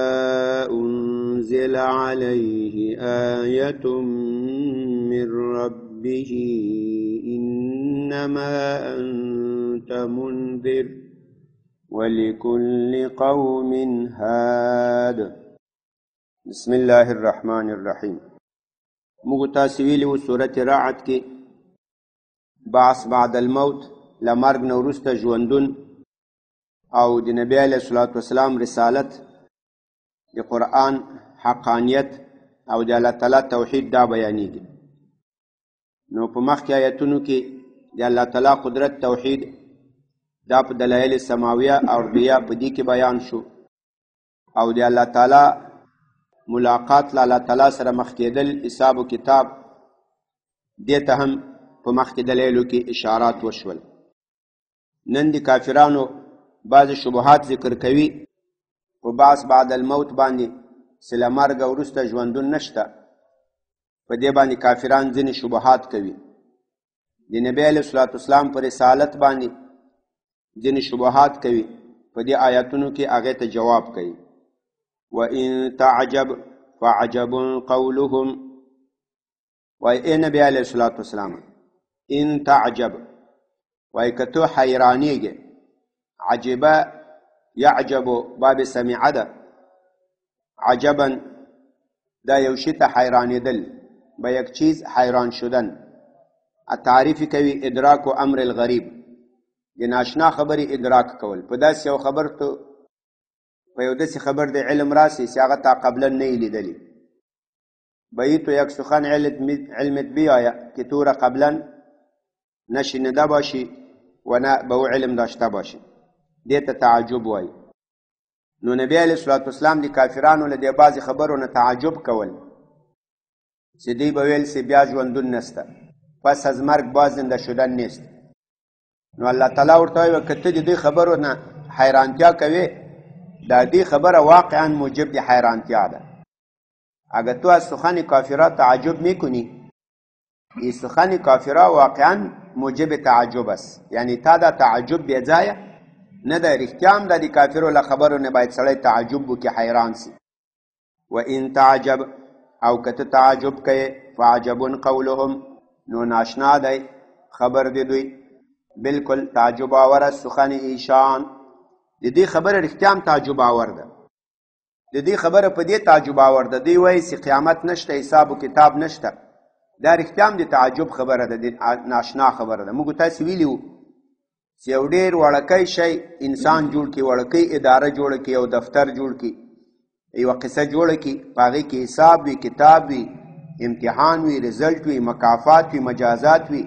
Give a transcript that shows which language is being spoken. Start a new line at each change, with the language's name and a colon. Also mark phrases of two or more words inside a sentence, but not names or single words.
Arabic: أُنْزِلَ عَلَيْهِ آيَةٌ مِّن رَّبِّهِ إِنَّمَا أَنْتَ مُنذِرٌ وَلِكُلِّ قَوْمٍ هَادٍ. بسم الله الرحمن الرحیم.
Pashto: موږ تاسو ویلي وو سورة رعد کې
Arabic: بعث بعد الموت،
Pashto: له مرګ نه وروسته ژوندون، او د نبي
Arabic: علیه الصلاة والسلام
Pashto: رسالت، د قرآن حقانیت او د الله تعالی توحید دا بیانېږي. نو په مخکې آیتونو کې د الله تعالی قدرت توحید دا په
Arabic: دلایل سماویه
Pashto: او ارضیه په دې کې بیان شو، او د الله تعالی ملاقات له الله تعالی سره مخ کېدل، حساب و کتاب، دې ته هم په مخکې دلایلو کې اشارات وشول. نن د کافرانو بعض شبهات ذکر کوي په
Arabic: بعث بعد الموت
Pashto: باندې، چې له مرګه وروسته ژوندون نشته. په دې باندې کافران ځینې شبهات کوي. د نبی
Arabic: علیه الصلاة والسلام
Pashto: په رسالت باندې ځینې شبهات کوي. په دې آیاتونو کې هغې ته جواب کوي.
Arabic: وَإِن تَعْجَبْ فَعَجَبٌ قَوْلُهُمْ.
Pashto: وای ای نبی
Arabic: علیه الصلاة والسلام، ان تعجب،
Pashto: وای که تو حیرانیږي.
Arabic: عجبه یعجبو باب سمعه
Pashto: ده. عجبا دا یو شی ته حیرانېدل،
Persian: به یک چیز حیران شدن.
Pashto: تعریف کوي
Arabic: ادراک و امر الغریب،
Pashto: د ناشنا خبرې ادراک کول. په داسې یو خبر ته په یو داسې خبر د علم راسي چې هغه تا قبلا نه یې لیدلي.
Persian: بیتو یک سخن علمت بیاید که تو را قبلا نشنیده باشی و نه به او علم داشته باشی.
Pashto: دې ته تعجب وایي. نو نبی
Arabic: علیه الصلاة والسلام
Pashto: د کافرانو له دې بعضې خبرو نه تعجب کول، چې دوی به ویل چې بیا ژوندون نسته،
Persian: پس از مرگ باز زنده شدن نیست.
Pashto: نو الله تعالی ورته وایي که ته د دې خبرو نه حیرانتیا کوې، دا دې خبره واقعا موجب د حیرانتیا ده.
Persian: اگر تو از سخن کافرها تعجب میکنی، این سخن کافرها واقعا موجب تعجب است.
Pashto: یعنی تا دا تعجب بیځایه نه ده، رښتیا هم د کافرو له خبرو نه باید سړی تعجب وکړي، حیران سي.
Arabic: و ان تعجب،
Pashto: او که ته تعجب کوې،
Arabic: فعجب قولهم،
Pashto: نو ناشنا دی خبر د دوی،
Persian: بالکل تعجب آور است سخن ایشان.
Pashto: د دې خبره رښتیا هم تعجب آور ده. د دې خبره په دې تعجب آور ده، دوی وایي چې قیامت نشته، حساب و کتاب نشته. دا رښتیا هم د تعجب خبره ده، د ناشنا خبره ده. موږ تاسې ویلي وو چې یو ډېر وړکی شی انسان جوړ کړي، وړکی اداره جوړه کړي، یو دفتر جوړ کړي، یوه قصه جوړه کړي، په هغې کې حساب وي، کتاب وي، امتحان وي، رزلټ وي، مکافات وي، مجازات وي.